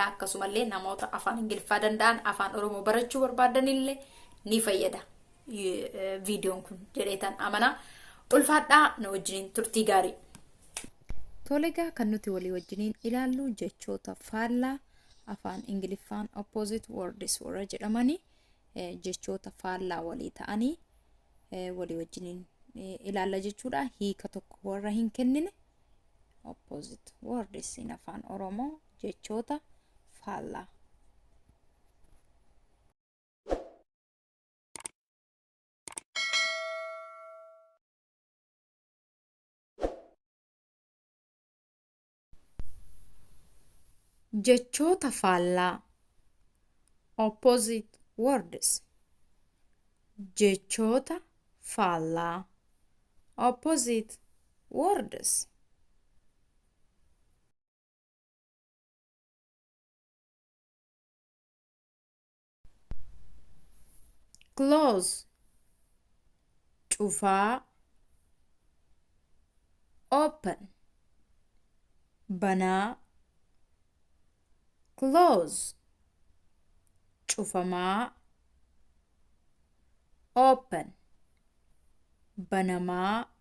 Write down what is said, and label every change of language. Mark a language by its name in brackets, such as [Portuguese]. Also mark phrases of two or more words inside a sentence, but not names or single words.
[Oromo] Akkasumallee namoota afaan Ingiliffaa danda'an afaan Oromoo barachuu barbaadanillee ni fayyada. Viidiyoon kun jedheetan amana. Ulfaadhaa na wajjiniin turtii gaarii. Tolegaa kan nuti walii wajjiniin ilaallu jechoota faallaa afaan Ingiliffaan [English] opposite words [Oromo] warra jedhamanii jechoota faallaa walii ta'anii walii wajjiniin ilaalla jechuudha. Hiika tokko warra hin kennine [English] opposite words in [Oromo] afaan Oromoo jechoota faallaa. Jechoota faallaa [English] opposite words. [Oromo] Jechoota faallaa [English] opposite words. [Oromo] Close cufaa, open banaa. Close cufamaa, open banamaa.